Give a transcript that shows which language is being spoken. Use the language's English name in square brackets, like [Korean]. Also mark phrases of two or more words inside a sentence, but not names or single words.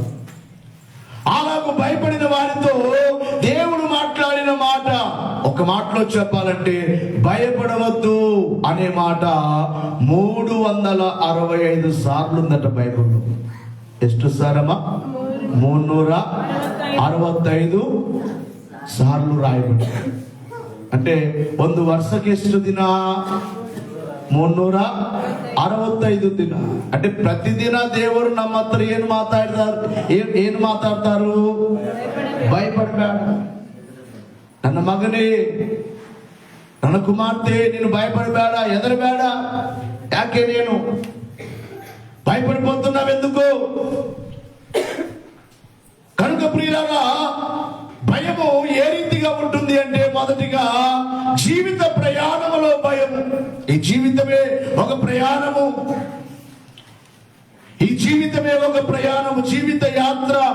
[Telugu] అలాగూ భయపడిన వారితో దేవుడు మాట్లాడిన మాట, ఒక మాటలో చెప్పాలంటే భయపడవద్దు అనే మాట 365 సార్లు ఉందట బైబిల్లో. ಎಷ್ಟು సారమ్మా? 365 సార్లు రాయబడి. [Kannada] అంటే ಒಂದು ವರ್ಷಕ್ಕೆ ಎಷ್ಟು ದಿನ? 365 ದಿನ. అంటే ಪ್ರತಿದಿನ ದೇವರು ನಮ್ಮ ಹತ್ರ ಏನು ಮಾತಾಡ್ತಾರು? ಭಯಪಡಬೇಡ ನನ್ನ ಮಗನೇ, ನನ್ನ ಕುಮಾರ್ತೆ, ನೀನು ಭಯಪಡಬೇಡ, ಹೆದರಬೇಡ. [Telugu] ಯಾಕೆ నేను భయపడిపోతున్నావెందుకు? కనుక ప్రియులారా, భయము ఏ రీతిగా ఉంటుంది అంటే, మొదటిగా జీవిత ప్రయాణములో భయము. ఈ జీవితమే ఒక ప్రయాణము, ఈ జీవితమే ఒక ప్రయాణము, జీవిత యాత్ర.